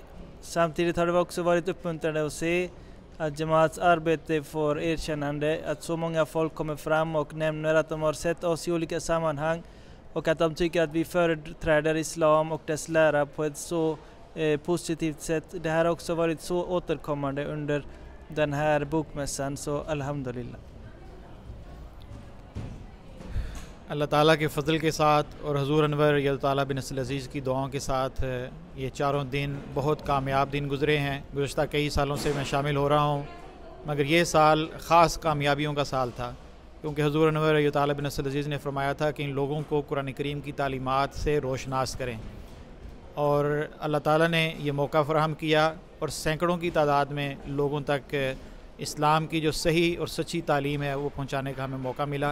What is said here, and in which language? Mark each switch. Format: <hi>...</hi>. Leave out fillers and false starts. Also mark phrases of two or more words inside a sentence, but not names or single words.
<sv>Samtidigt har det också varit uppmuntrande att se att Jamaats arbete får erkännande, att så många folk kommer fram och nämner att de har sett oss i olika sammanhang och att de tycker att vi företräder islam och dess lära på ett så positivt sätt. Det här har också varit så återkommande under den här bokmässan, så alhamdulillah.</sv> <ur>اللہ تعالیٰ کے فضل کے ساتھ اور حضور انور یلتالا بن اسل عزیز کی دعاؤں کے ساتھ یہ چاروں دن بہت کامیاب دن گزرے ہیں. گزشتہ کئی سالوں سے میں شامل ہو رہا ہوں، مگر یہ سال خاص کامیابیوں کا سال تھا، کیونکہ حضور انور یلتالا بن اسل عزیز نے فرمایا تھا کہ ان لوگوں کو قرآن کریم کی تعلیمات سے روشناس کریں، اور اللہ تعالیٰ نے یہ موقع فراہم کیا اور سینکڑوں کی تعداد میں لوگوں تک اسلام کی جو صحیح اور سچی تعلیم ہے وہ پہنچانے کا ہمیں موقع ملا.</ur>